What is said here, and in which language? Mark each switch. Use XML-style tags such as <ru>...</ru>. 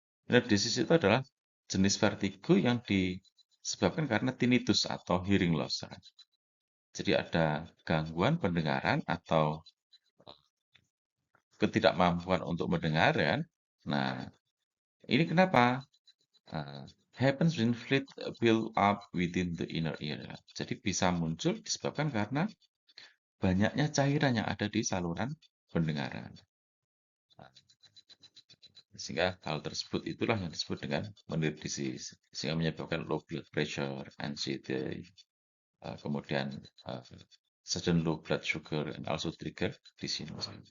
<id>Minute disease itu adalah jenis vertigo yang disebabkan karena tinnitus atau hearing loss ya kan. Jadi ada gangguan pendengaran atau ketidakmampuan untuk mendengar ya kan. Nah, ini kenapa?</id> <en>Uh, happens when fluid build up within the inner ear.</en> <id>Ya. Jadi bisa muncul disebabkan karena banyaknya cairan yang ada di saluran pendengaran. Nah, sehingga hal tersebut itulah yang disebut dengan Meniere's disease, sehingga menyebabkan</id> <en>low blood pressure, anxiety,</en> <id>kemudian uh,</id> <en>sudden low blood sugar, and also trigger dizziness.</en>